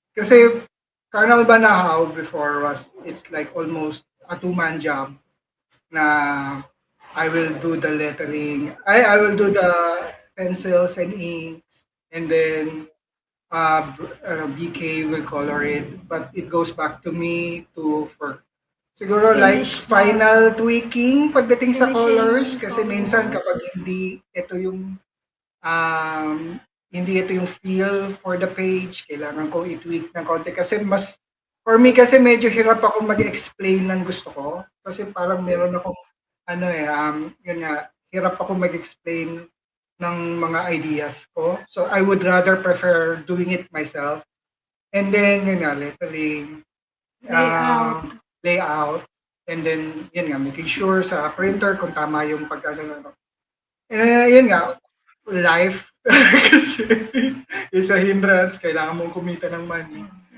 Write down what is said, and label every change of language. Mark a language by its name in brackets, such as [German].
[English] Kasi Carnal Banahaw before it's like almost a two-man job na I will do the lettering. I will do the pencils and inks, and then BK will color it, but it goes back to me for [Filipino] siguro [English] like Finish final tweaking [Filipino] pagdating sa [English] colors finishing [Filipino] kasi [English] colors. [Filipino] minsan kapag um, hindi ito yung feel for the page, kailangan ko i-tweak ng konti kasi [English] for me [Filipino] kasi medyo hirap ako mag-explain ng gusto ko kasi parang meron akong yun nga, hirap ako mag-explain ng mga ideas ko. [English] So I would rather prefer doing it myself. And then yun nga, lettering, Layout. [Filipino] layout, and then yun nga, [English] making sure [Filipino] sa printer kung tama yung pagkano. Yun nga, life kasi [English] is a hindrance, [Filipino] kailangan mong kumita ng money.